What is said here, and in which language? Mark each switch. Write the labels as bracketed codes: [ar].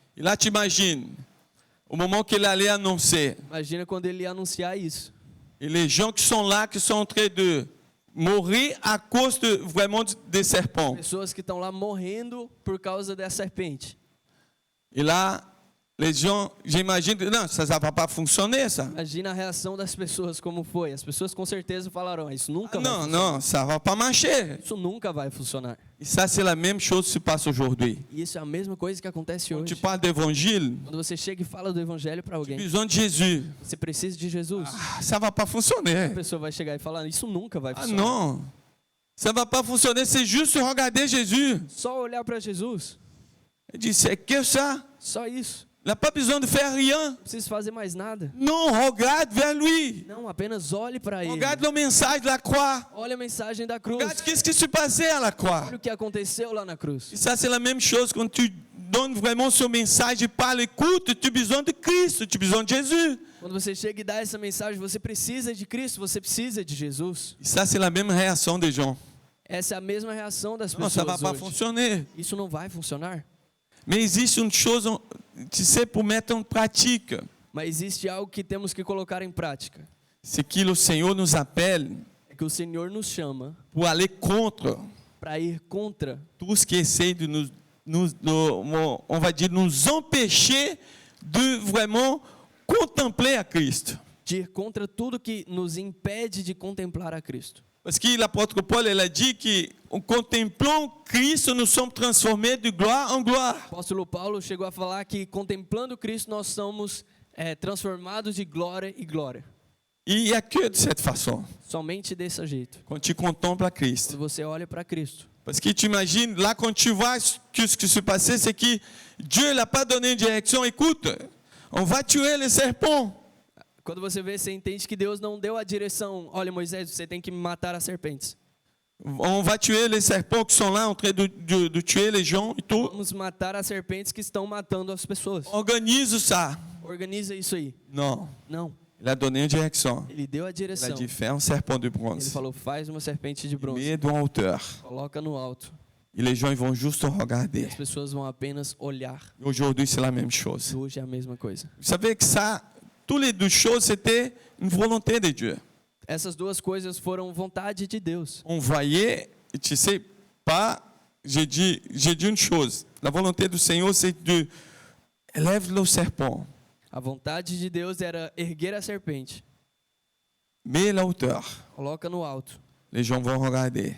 [fr] Et là, tu imagines, au moment qu'il allait annoncer, [pt] Imagina quando ele ia anunciar isso. [fr] et les gens qui sont là, qui sont en train de mourir à cause de vraiment des serpents. [pt] Pessoas que estão lá morrendo por causa da serpente. [fr] Et là, les gens, j'imagine, non, ça ne va pas fonctionner, ça. [pt] Imagina a reação das pessoas como foi. As pessoas com certeza falaram, isso nunca vai [fr] Non, [pt] funcionar. [fr] non, ça ne va pas marcher. [pt] Isso nunca vai funcionar. [fr] Et ça, c'est la même chose qui se passe aujourd'hui. [pt] E isso é a mesma coisa que acontece [fr] Quand tu [pt] hoje. [fr] parles d'évangile, [pt] Quando você chega e fala do evangelho para [fr] tu as [pt] alguém, [fr] besoin de Jésus. [pt] você precisa de Jesus. [fr] Ah, ça ne va pas [pt] A [fr] fonctionner. [pt] pessoa vai chegar e falar, isso nunca vai Ah funcionar. [fr] non, ça ne va pas fonctionner, c'est juste regarder Jésus. [pt] Só olhar para Jesus. [fr] Il dit, c'est que ça. [pt] Só isso. [fr] Il n'a pas besoin de faire rien. [pt] Não precisa fazer mais nada. [fr] Non, regarde vers lui. [pt] Não, apenas olhe para ele. [fr] Regarde le message de la croix. [pt] Olha a mensagem da cruz. [fr] Regarde qu'est-ce qui se passait à la croix. [pt] Olha o que aconteceu lá na cruz. [fr] Et ça, c'est la même chose quand tu donnes vraiment ce message et parles, écoute, tu as besoin de Christ, tu as besoin de Jésus. [pt] Quando você chega e dá essa mensagem, você precisa de Cristo, você precisa de Jesus. [fr] Et ça, c'est la même réaction des gens. [pt] Essa é a mesma reação das [fr] Non, ça ne va [pt] pessoas [fr] pas [pt] hoje. [fr] fonctionner. [pt] Isso não vai funcionar. [fr] Mais existe une chose, tu sais, pour mettre en pratique. [pt] Mas existe algo que temos que colocar em prática. [fr] C'est que le Seigneur nous appelle [pt] É que o Senhor nos chama [fr] pour aller contre [pt] para ir contra [fr] tout ce qui essaie de on va dire, nous empêcher de vraiment contempler [pt] a Cristo. de ir contra tudo que nos impede de contemplar a Cristo. [fr] Parce que l'apôtre Paul, il a dit que en contemplant Cristo, nous sommes transformés de gloire en gloire. [pt] O apóstolo Paulo chegou a falar que contemplando Cristo nós somos transformados de glória em glória. [fr] Et il n'y a que de cette façon, [pt] Somente desse jeito. [fr] quand tu contemples [pt] Se [fr] Cristo. [pt] você olha para Cristo. [fr] Parce que tu imagines, là, quand tu vois que ce qui se passait, c'est que Dieu n'a pas donné une direction. Écoute, on va tuer les serpents. [pt] Quando você vê, você entende que Deus não deu a direção. Olha, Moisés, você tem que matar as serpentes. [fr] On va tuer les serpents qui sont là en train de tuer les gens et tout. [pt] Vamos matar as serpentes que estão matando as pessoas. [fr] Organise ça. [pt] Organiza isso aí. [fr] Non, [pt] Não. [fr] il a donné une direction. [pt] Ele deu a [fr] Il a [pt] direção. [fr] dit, fais un serpent de [pt] Ele [fr] bronze. [pt] falou, faz uma serpente de bronze. [fr] Mets-le en hauteur. [pt] Coloca no alto. [fr] Et les gens, ils vont juste regarder. [pt] As pessoas vão apenas olhar. [fr] Aujourd'hui, c'est la même chose. [pt] Hoje é a mesma coisa. [fr] Vous savez que ça, toutes les deux choses, c'était une volonté de Dieu. [pt] Essas duas coisas foram vontade de Deus. [fr] On voyait, et tu sais, pas, j'ai dit une chose. La volonté du Seigneur, c'est de élève le serpent, [pt] A vontade de Deus era erguer a serpente. [fr] mets la hauteur. [pt] Coloca no alto. [fr] Les gens vont regarder.